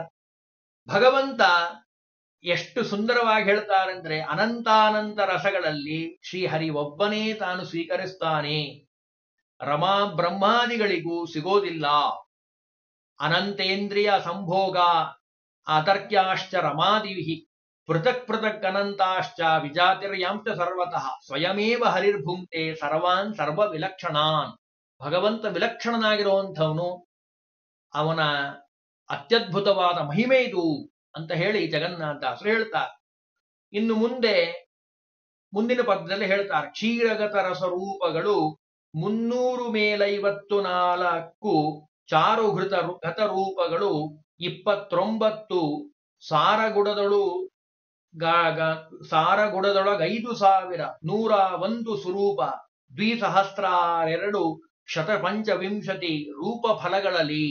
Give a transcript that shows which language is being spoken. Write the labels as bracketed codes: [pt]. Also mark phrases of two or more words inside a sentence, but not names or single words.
[kn] ಭಗವಂತ ಎಷ್ಟು ಸುಂದರವಾಗಿ ಹೇಳ್ತಾರೆ ಅಂದ್ರೆ, ಅನಂತಾನಂತ ರಸಗಳಲ್ಲಿ ಶ್ರೀಹರಿ ಒಬ್ಬನೇ ತಾನು ಸ್ವೀಕರಿಸ್ತಾನೆ. ರಮಾ ಬ್ರಹ್ಮಾದಿಗಳಿಗೂ ಸಿಗೋದಿಲ್ಲ. [sa] ಅನಂತೇಂದ್ರಿಯ ಸಂಭೋಗ ಆತರ್ಕ್ಯಾಶ್ಚ ರಮಾದಿವಿಹಿ ಪೃಥಕ್ ಪೃಥಕ್ ಅನಂತಾಶ್ಚ ವಿಜಾತಿರ್ಯಾಂಶ ಸರ್ವತಃ ಸ್ವಯಮೇವ ಹರಿರ್ಭುಂಕ್ತೆ ಸರ್ವಾನ್ ಸರ್ವ ವಿಲಕ್ಷಣಾನ್. [kn] ಭಗವಂತ ವಿಲಕ್ಷಣನಾಗಿರುವಂಥವನು, ಅವನ ಅತ್ಯದ್ಭುತವಾದ ಮಹಿಮೆ ಇದು ಅಂತ ಹೇಳಿ ಜಗನ್ನಾಥದಾಸರು ಹೇಳ್ತಾರೆ. ಇನ್ನು ಮುಂದಿನ ಪದ್ಯದಲ್ಲಿ ಹೇಳ್ತಾರೆ. ಕ್ಷೀರಗತ ರಸರೂಪಗಳು 354 ಚಾರುಘೃತ ಗತರೂಪಗಳು 29 ಸಾರಗುಡದೊಳಗ 5,101 ಸ್ವರೂಪ 2,000 ಶತಪಂಚವಿಂಶತಿ ರೂಪ ಫಲಗಳಲ್ಲಿ.